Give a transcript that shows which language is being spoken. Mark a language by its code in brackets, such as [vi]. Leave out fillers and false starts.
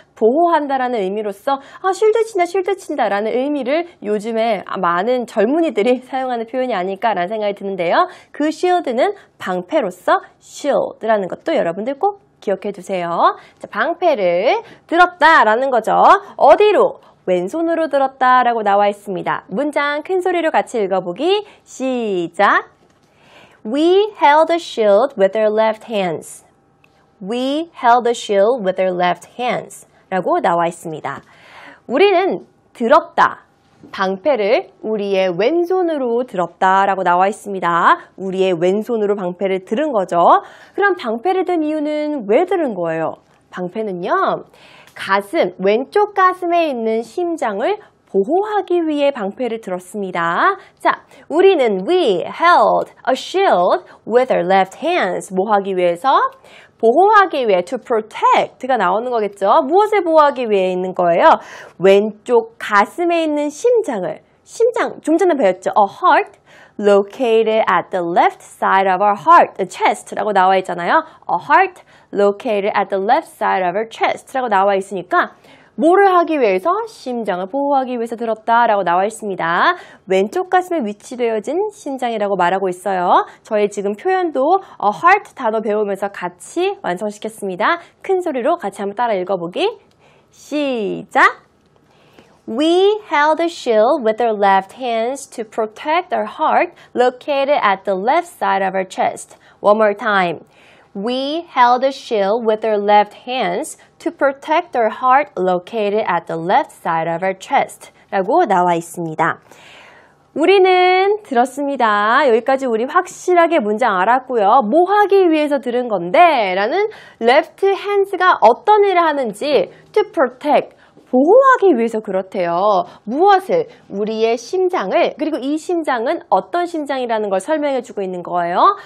[ko] 보호한다라는 의미로서 실드 친다 라는 의미를 요즘에 많은 젊은이들이 사용하는 표현이 아닐까라는 생각이 드는데요. 그 shield는 방패로서 shield라는 것도 여러분들 꼭 기억해 두세요. 자, 방패를 들었다라는 거죠. 어디로? 왼손으로 들었다라고 나와 있습니다. 문장 큰 소리로 같이 읽어보기. 시작. [en] We held the shield with our left hands. We held the shield with our left hands. [ko] 라고 나와 있습니다. 우리는 들었다. 방패를 우리의 왼손으로 들었다라고 나와 있습니다. 우리의 왼손으로 방패를 들은 거죠. 그럼 방패를 든 이유는 왜 들은 거예요? 방패는요, 왼쪽 가슴에 있는 심장을 보호하기 위해 방패를 들었습니다. 자, 우리는 [en] we held a shield with our left hands. [ko] 뭐 하기 위해서? 보호하기 위해, to protect가 나오는 거겠죠. 무엇을 보호하기 위해 있는 거예요? 왼쪽 가슴에 있는 심장, 좀 전에 배웠죠. [en] A heart located at the left side of our heart, the chest라고 [ko] 나와 있잖아요. [en] A heart located at the left side of our chest라고 [ko] 나와 있으니까 뭐를 하기 위해서? 심장을 보호하기 위해서 들었다라고 나와 있습니다. 왼쪽 가슴에 위치되어진 심장이라고 말하고 있어요. 저희 지금 표현도 heart 단어 배우면서 같이 완성시켰습니다. 큰 소리로 같이 한번 따라 읽어보기. 시작! [en] We held the shield with our left hands to protect our heart located at the left side of our chest. One more time. We held the shield with our left hands to protect our heart located at the left side of our chest. [ko] 라고 나와 있습니다. 우리는 들었습니다. 여기까지 우리 확실하게 문장 알았고요. 뭐 하기 위해서 들은 건데? 라는 left hands가 어떤 일을 하는지 to protect, 보호하기 위해서 그렇대요. 무엇을? 우리의 심장을, 그리고 이 심장은 어떤 심장이라는 걸 설명해주고 있는 거예요.